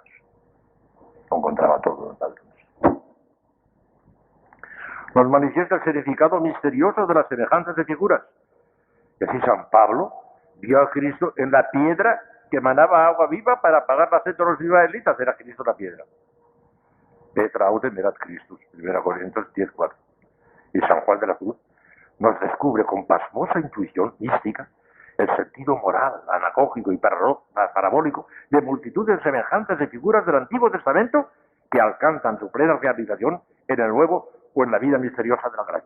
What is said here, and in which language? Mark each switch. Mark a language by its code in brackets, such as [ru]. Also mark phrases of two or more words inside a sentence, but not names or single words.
[es] Lo encontraba todo con el Padre Nuestro. Nos manifiesta el significado misterioso de las semejanzas de figuras. Y así San Pablo vio a Cristo en la piedra que emanaba agua viva para apagar la sed de los israelitas. Era Cristo la piedra. [la] Petra autem erat Christus, [es] 1 Corintios 10:4. Y San Juan de la Cruz nos descubre con pasmosa intuición mística el sentido moral, anacógico y parabólico de multitudes semejantes de figuras del Antiguo Testamento que alcanzan su plena realización en el Nuevo o en la vida misteriosa de la gracia.